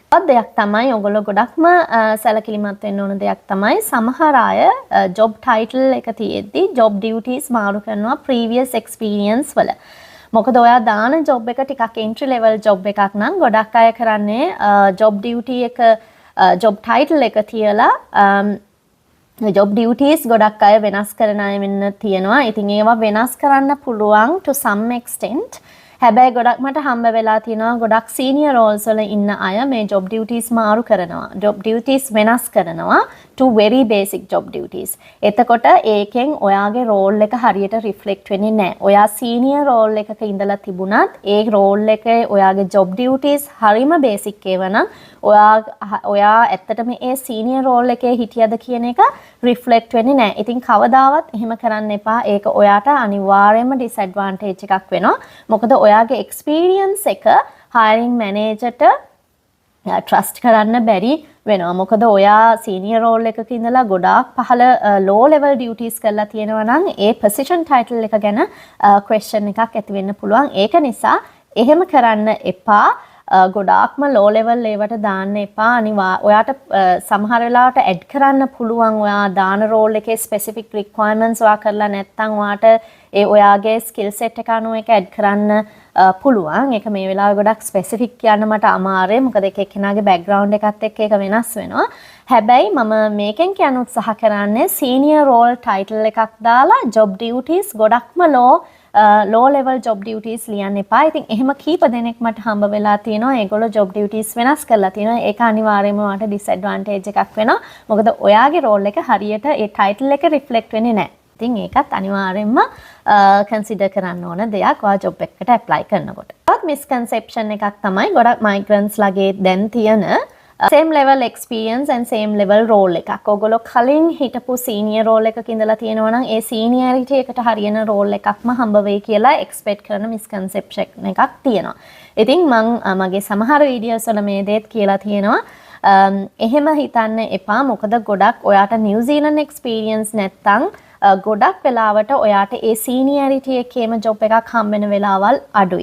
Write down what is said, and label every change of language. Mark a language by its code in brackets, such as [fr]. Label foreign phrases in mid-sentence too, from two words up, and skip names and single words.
[si] තවත් දෙයක් තමයි ඔයගොල්ලෝ ගොඩක්ම සැලකිලිමත් වෙන්න ඕන දෙයක් තමයි සමහර අය [en] job title [si] එක තියෙද්දි [en] job duties [si] මාරු කරනවා [en] previous experience [si] වල. මොකද ඔයා දාන job එක ටිකක් [en] entry level job [si] එකක් නම් ගොඩක් අය කරන්නේ [en] job duty [si] එක [en] job title [si] එක තියලා [en] job duties [si] ගොඩක් අය වෙනස් කරන අය වෙන්න තියෙනවා. ඉතින් ඒවා වෙනස් කරන්න පුළුවන් [en] to some extent. [si] හැබැයි ගොඩක් මට හම්බ වෙලා තියෙනවා ගොඩක් [en] senior roles [si] වල ඉන්න අය මේ [en] job duties [si] මාරු කරනවා. [en] job duties [si] වෙනස් කරනවා [en] to very basic job duties. [si] එතකොට ඒකෙන් ඔයාගේ role එක හරියට reflect වෙන්නේ නැහැ. ඔයා [en] senior role [si] එකක ඉඳලා තිබුණත් ඒ role එකේ ඔයාගේ [en] job duties [si] හරිම basic ඒවා නම් ඔයා ඇත්තටම ඒ [en] senior role [si] එකේ හිටියද කියන එක reflect වෙන්නේ නැහැ. ඉතින් කවදාවත් එහෙම කරන්න එපා. ඒක ඔයාට අනිවාර්යයෙන්ම disadvantage එකක් වෙනවා. මොකද ඔයාගේ experience එක [en] hiring manager [si] ට trust කරන්න බැරි වෙනවා. මොකද ඔයා [en] senior role [si] එකක ඉඳලා ගොඩාක් පහළ [en] low level duties [si] කරලා තියෙනවා නම් ඒ [en] position title [si] එක ගැන question එකක් ඇති වෙන්න පුළුවන්. ඒක නිසා එහෙම කරන්න එපා. ගොඩාක්ම [en] low level [si] ඒවට දාන්න එපා. ඔයාට සමහර වෙලාවට add කරන්න පුළුවන් ඔයා දාන role එකේ [en] specific requirements [si] ඔයා කරලා නැත්නම් ඔයාට ඔයාගේ [en] skill set [si] එක අනුව ඒක add කරන්න පුළුවන්. ඒක මේ වෙලාවේ ගොඩක් specific කියන්න මට අමාරුයි. මොකද එක එක්කෙනාගේ background එකත් එක්ක ඒක වෙනස් වෙනවා. හැබැයි මම මේකෙන් කියන්න උත්සාහ කරන්නේ [en] senior role title [si] එකක් දාලා [en] job duties [si] ගොඩක්ම [en] low level job duties [si] ලියන්න එපා. ඉතින් එහෙම කීප දෙනෙක් මට හම්බ වෙලා තියෙනවා. ඒගොල්ලෝ [en] job duties [si] වෙනස් කරලා තියෙනවා. ඒක අනිවාර්යයෙන්ම මට disadvantage එකක් වෙනවා. මොකද ඔයාගේ role එක හරියට ඒ title එක reflect වෙන්නේ නැහැ. ඉතින් ඒකත් අනිවාර්යයෙන්ම consider කරන්න ඕන දෙයක් ඔයා job එකකට apply කරනකොට. තවත් misconception එකක් තමයි ගොඩක් migrants ලගේ දැන් තියෙන [en] same level experience and same level role [si] එකක්. ඔයගොල්ලෝ කලින් හිටපු [en] senior role [si] එකක ඉඳලා තියෙනවා නම් ඒ seniority එකට හරියන role එකක්ම හම්බ වෙයි කියලා expect කරන misconception එකක් තියෙනවා. ඉතින් මම මගේ සමහර videos වල මේ දේත් කියලා තියෙනවා. එහෙම හිතන්න එපා. මොකද ගොඩක් ඔයාට New Zealand experience නැත්තම් ගොඩක් වෙලාවට ඔයාට ඒ seniority එකේම job එකක් හම්බ වෙන වෙලාවල් අඩුයි.